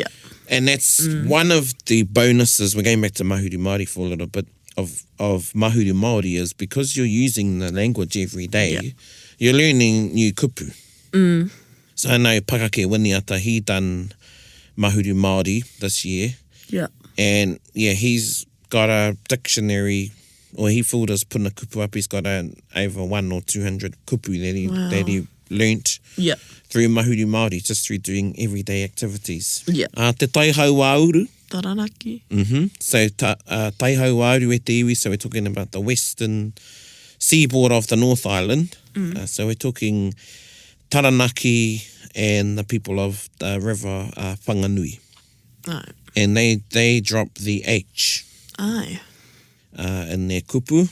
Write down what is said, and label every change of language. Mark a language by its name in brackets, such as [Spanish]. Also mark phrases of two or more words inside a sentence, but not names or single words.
[English] And that's one of the bonuses. We're going back to Mahuru Māori for a little bit of Mahuru Māori is because you're using the language every day, you're learning new kupu. So I know Pakake Winiata, he done Mahuru Māori this year. Yeah. And he's got a dictionary, or he filled his [Māori] puna kupu [English] up. He's got over 100 or 200 kupu that he learnt through Mahuru Māori, just through doing everyday activities. Yeah. [Māori] Te taihau auru. Taranaki. So taihau auru e te iwi, [English] so we're talking about the western seaboard of the North Island. So we're talking Taranaki and the people of the river Whanganui. Aye. And they drop the H in their kupu.